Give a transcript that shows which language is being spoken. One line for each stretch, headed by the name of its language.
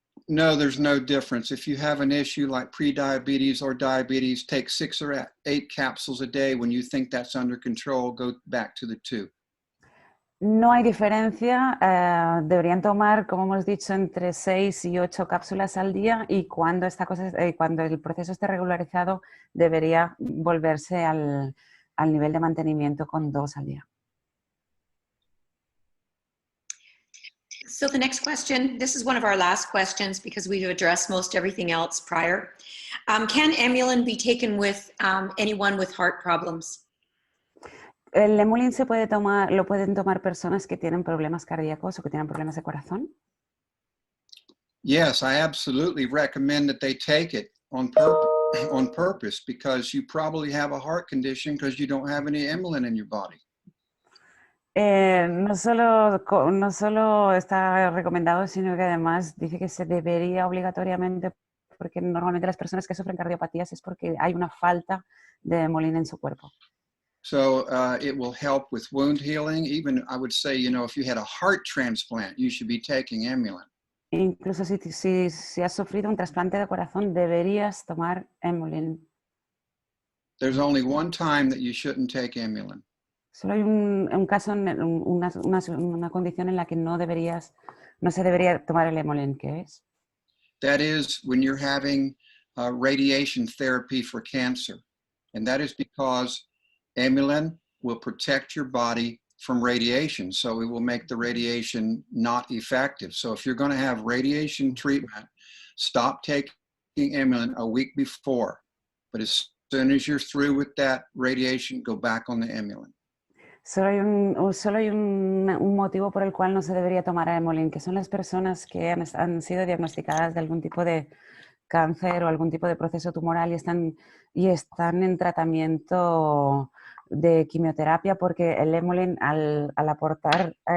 English: No, there's no difference. If you have an issue like prediabetes or diabetes, take 6 or 8 capsules a day. When you think that's under control, go back to the 2.
Spanish: No hay diferencia, deberían tomar, como hemos dicho, entre 6 y 8 cápsulas al día y cuando, cuando el proceso esté regularizado debería volverse al nivel de mantenimiento con 2 al día.
English: So the next question, this is one of our last questions because we've addressed most everything else prior. Can Emulin be taken with anyone with heart problems?
Spanish: ¿El Emulin lo pueden tomar personas que tienen problemas cardíacos o que tienen problemas de corazón?
English: Yes, I absolutely recommend that they take it on purpose because you probably have a heart condition because you don't have any Emulin in your body.
Spanish: No solo está recomendado, sino que además dice que se debería obligatoriamente, porque normalmente las personas que sufren cardiopatías es porque hay una falta de Emulin en su cuerpo.
English: So it will help with wound healing. Even I would say, you know, if you had a heart transplant, you should be taking Emulin.
Spanish: Incluso si has sufrido un trasplante de corazón, deberías tomar Emulin.
English: There's only one time that you shouldn't take Emulin.
Spanish: Solo hay un caso, una condición en la que no se debería tomar el Emulin, ¿qué es?
English: That is when you're having radiation therapy for cancer. And that is because Emulin will protect your body from radiation. So it will make the radiation not effective. So if you're going to have radiation treatment, stop taking Emulin a week before. But as soon as you're through with that radiation, go back on the Emulin.
Spanish: Solo hay un motivo por el cual no se debería tomar Emulin, que son las personas que han sido diagnosticadas de algún tipo de cáncer o algún tipo de proceso tumoral y están en tratamiento de quimioterapia, porque el Emulin, al aportar